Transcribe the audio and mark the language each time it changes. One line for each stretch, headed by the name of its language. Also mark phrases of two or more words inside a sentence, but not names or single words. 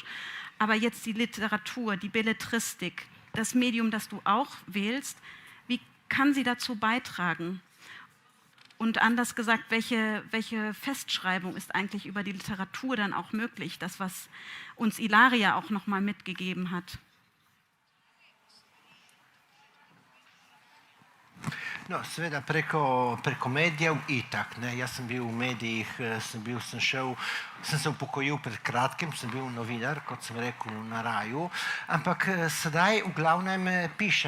German: Aber jetzt die Literatur, die Belletristik, das Medium, das du auch wählst, wie kann sie dazu beitragen? Und anders gesagt, welche Festschreibung ist eigentlich über die Literatur dann auch möglich? Das, was uns Ilaria auch nochmal mitgegeben hat.
Slovenian: No, seveda preko medijev itak. Jaz sem bil v medijih, sem se upokojil pred kratkim, sem bil novinar, kot sem rekel, na Raju, ampak sedaj v glavnem pišem.